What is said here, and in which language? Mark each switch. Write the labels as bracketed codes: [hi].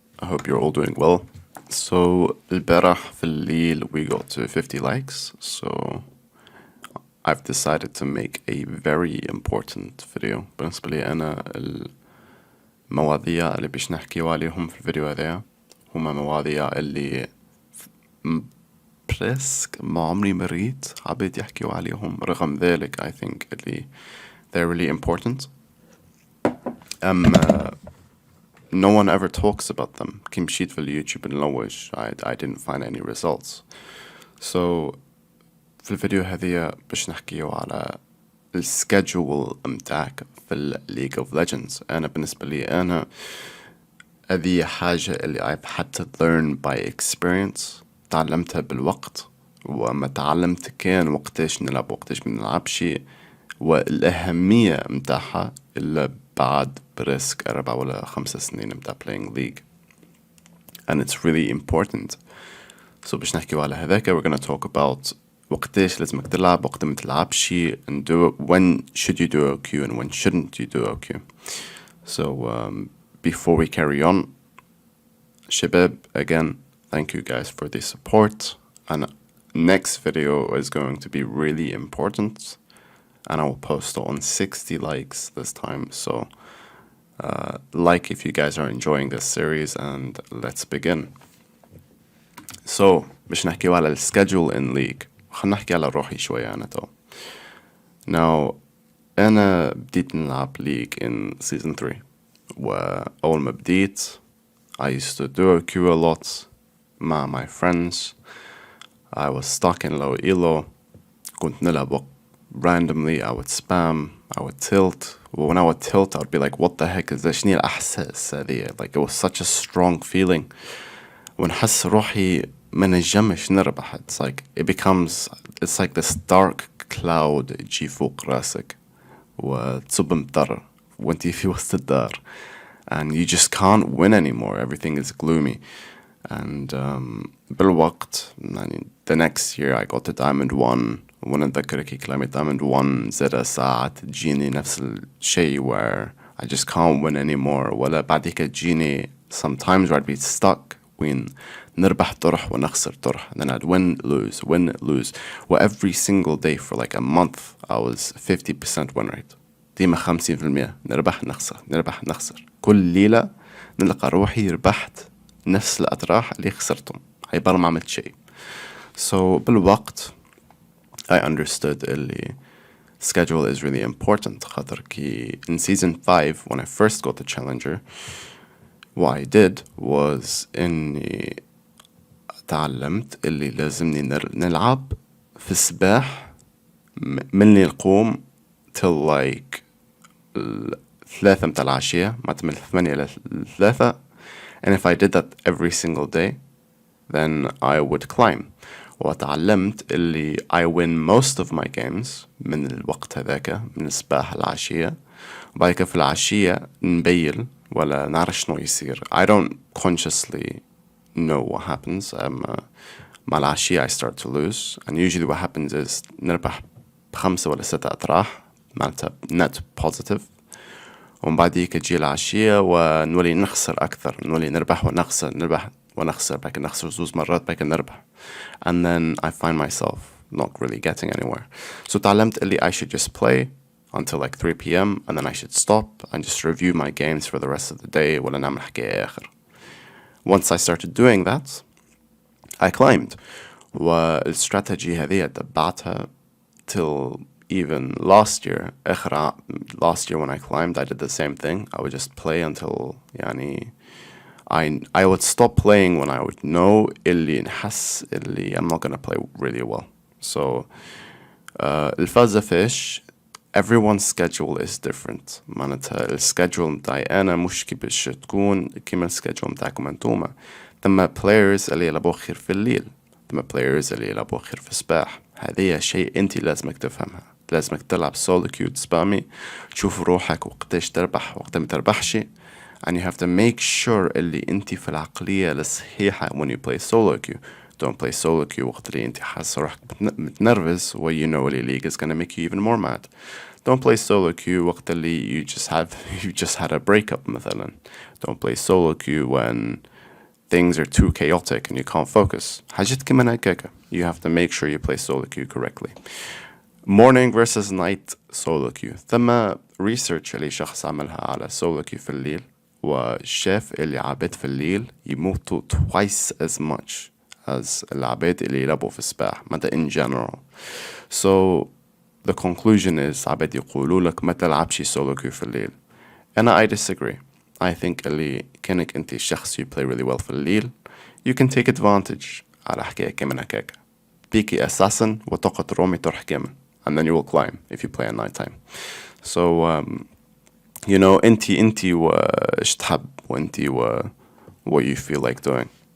[en] I hope you're all doing well. So [ar] البارح في الليل [en] we got to 50 likes, so I've decided to make a very important video. [ar] بالنسبة لي أنا المواضيع اللي بيش نحكيو عليهم في الفيديو هذا هما مواضيع اللي بريسك ما عمري مريت عبيت يحكيو عليهم. رغم ذلك [en] I think اللي they're really important. No one ever talks about them. [ar] كي مشيت في اليوتيوب نلوج [en] I didn't find any results. So [ar] في الفيديو هذه باش نحكيو على السكادجول متاعك في League of Legends. أنا بالنسبة لي أنا هذه حاجة اللي [en] I've had to learn by experience. [ar] تعلمتها بالوقت وما تعلمت كان وقتاش نلعب وقتاش ما نلعبش والأهمية متاعها إلا بعد بريسك 4 ولا 5 سنين متاع [en] playing [ar] League. [en] And it's really important. So [ar] باش نحكيو على هذاك [en] we're gonna talk about [ar] وقتاش لازمك تلعب وقت ما تلعبش [en] and when should you do OQ and when shouldn't you do OQ. So before we carry on, شباب, again, thank you guys for the support, and next video is going to be really important and I will post on 60 likes this time. So like if you guys are enjoying this series, and let's begin. [ar] So باش نحكيو على السكادجول in League. خلنا نحكي على روحي شوية أنا تو. [en] Now [ar] أنا بديت نلعب [en] League in season 3 [ar] وأول ما بديت [en] I used to do OQ a lot مع my friends. I was stuck in low elo. [ar] كنت نلعب randomly. [en] I would spam, I would tilt. When I would tilt I would be like what the heck is this? [ar] شنو الأحساس هذه? [en] Like it was such a strong feeling. [ar] ونحس روحي ما نجمش نربح. [en] It's like it becomes, it's like this dark cloud [ar] يجي فوق راسك وتصب مطر وانتي في وسط الدار [en] and you just can't win anymore. Everything is gloomy. And [ar] بالوقت يعني [en] the next year I got to Diamond 1. [ar] وانا اتذكر كي كلامي Diamond 1 زاد ساعات تجيني نفس الشيء [en] where I just can't win anymore. [ar] ولا بعديك تجيني [en] sometimes where I'd be stuck [ar] وين نربح طرح ونخسر طرح. [en] Then I'd win, lose. Well, every single day for like a month I was 50% win rate. [ar] ديما 50% نربح نخسر. كل ليلة نلقى روحي ربحت نفس الأطراح اللي خسرتهم. عبارة ما عملت شيء. [en] So [ar] بالوقت [en] I understood اللي schedule is really important. [ar] خاطر كي [en] in season 5 when I first got the challenger, what I did was [ar] إني تعلمت اللي لازمني نلعب في الصباح من اللي نقوم [en] till like [ar] 3 متاع العشية ما تمل 8 إلى 3. [en] And if I did that every single day then I would climb. [ar] وتعلمت اللي [en] I win most of my games [ar] من الوقت هذاك من الصباح العشية. وبعد كده في العشية نبيل ولا نعرف شنو يصير. [en] I don't consciously know what happens. مع العشية I start to lose, and usually what happens is [ar] نربح 5 ولا 6 أطراح معناتها [en] net positive. [ar] ومن بعديك تجي العشية ونولي نخسر أكثر. نولي نربح ونخسر بعد نخسر 2 مرات بعد نربح. [en] And then I find myself not really getting anywhere. So [ar] تعلمت اللي [en] I should just play until like 3 p.m. and then I should stop and just review my games for the rest of the day [ar] ولا نعمل حكاية آخر. [en] Once I started doing that I climbed. والstrategy [ar] هذه تبعتها [en] till even last year. Last year when I climbed I did the same thing. I would just play until يعني I would stop playing when I would know اللي نحس اللي I'm not gonna play really well. So [ar] الفازة فيش [en] everyone's schedule is different. [ar] معناتها السكادجول متاعي أنا مش كي باش تكون كيما السكادجول متاعكم أنتوما. ثم [en] players [ar] اللي يلعبوا خير في الليل, ثم players اللي يلعبوا خير في الصباح. هذه شيء أنت لازمك تفهمها. لازمك تلعب solo queue تسبامي تشوف روحك وقتاش تربح وقت ما تربحش. [en] And you have to make sure اللي [ar] أنت في العقلية الصحيحة [en] when you play solo queue. Don't play solo queue [ar] وقت اللي أنت حاسس روحك متنرفز [en] و you know اللي league is gonna make you even more mad. Don't play solo queue [ar] وقت اللي [en] you just had a breakup مثلا. Don't play solo queue when things are too chaotic and you can't focus. [ar] حاجات كمان هكاكا. [en] You have to make sure you play solo queue correctly. Morning versus night solo queue. [ar] ثم research اللي شخص عملها على solo queue في الليل وشاف اللي عباد في الليل يموتوا [en] twice as much as [ar] العباد اللي يلعبوا في الصباح متى [en] in general. So the conclusion is [ar] عباد يقولوا لك ما تلعبش solo queue في الليل. [en] أنا I disagree. I think اللي [ar] كأنك أنت شخص [en] you play really well في الليل you can take advantage على حكاية كمان هكاكا. بيكي assassin [ar] وطاقة رومي تروح كامل [en] and then you will climb if you play at night time. So you know [ar] انتي وإيش تحب وانتي [en] what you feel like doing.